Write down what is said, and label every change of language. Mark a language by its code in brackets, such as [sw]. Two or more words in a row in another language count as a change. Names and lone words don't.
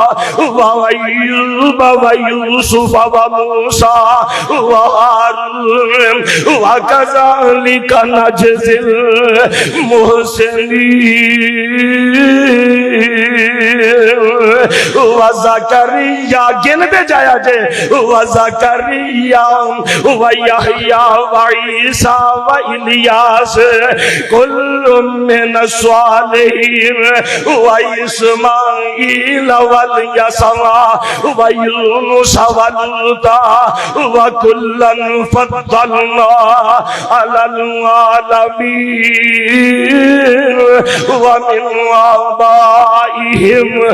[ar] وأيوب ويوسف وموسى وهارون وكذلك نجزي المحسنين وزكريا [pa] گن دے جایا جے [ar] وزكريا ويحيى وعيسى وإلياس كل من الصالحين وإسماعيل واليسع ويونس ولوطا وكلا فضلنا على العالمين ومن آبائهم